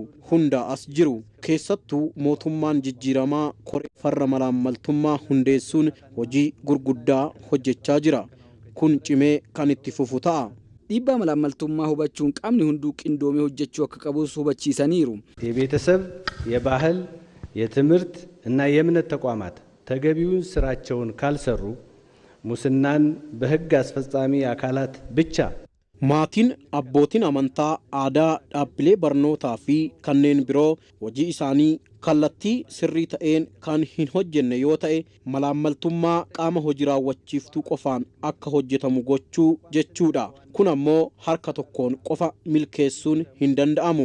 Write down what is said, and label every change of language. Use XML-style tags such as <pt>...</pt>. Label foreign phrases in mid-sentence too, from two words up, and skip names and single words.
<om>Hundaa'as jiru. Keessattuu mootummaan jijjiiramaa koree farra malaammaltummaa hundeessuun hojii gurguddaa hojjechaa jira. kun cimee kan itti fufu ta'a. dhiibbaa malaammaltummaa hubachuun qaamni hunduu qindoomee hojjechuu akka qabus hubachiisaniiru.</om> <am>የቤተሰብ የባህል የትምህርት እና የእምነት ተቋማት ተገቢውን ስራቸውን ካልሰሩ ሙስናን በህግ አስፈጻሚ አካላት ብቻ</am> <om>maatiin abbootiin amantaa aadaa dhaabbilee barnootaa fi kanneen biroo hojii isaanii kallattii sirrii ta'een kan hin hojjenne yoo ta'e malaammaltummaa qaama hojii raawwachiiftuu qofaan akka hojjetamu gochuu jechuudha. Kun ammoo harka tokkoon qofa milkeessuun hin danda'amu.</om>